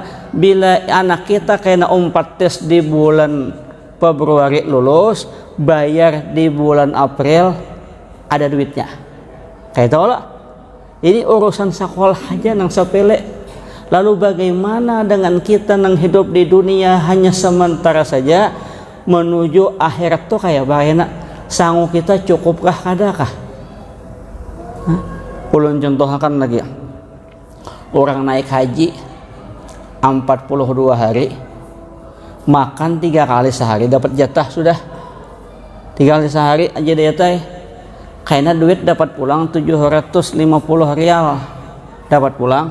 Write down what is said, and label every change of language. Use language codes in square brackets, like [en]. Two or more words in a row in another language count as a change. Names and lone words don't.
[id] Bila anak kita kena 4 tes di bulan Februari lulus, bayar di bulan April, ada duitnya. Kayak tau lah. Ini urusan sekolah aja nang sepele. Lalu bagaimana dengan kita nang hidup di dunia hanya sementara saja, menuju akhirat tuh kayak bagaimana? [bjn] Sanggup kita cukupkah kadakah? Ulun contohkan lagi. [id] Orang naik haji 42 hari, makan 3 kali sehari, dapat jatah sudah 3 kali sehari aja dia teh. Karena duit dapat pulang 750 rial dapat pulang.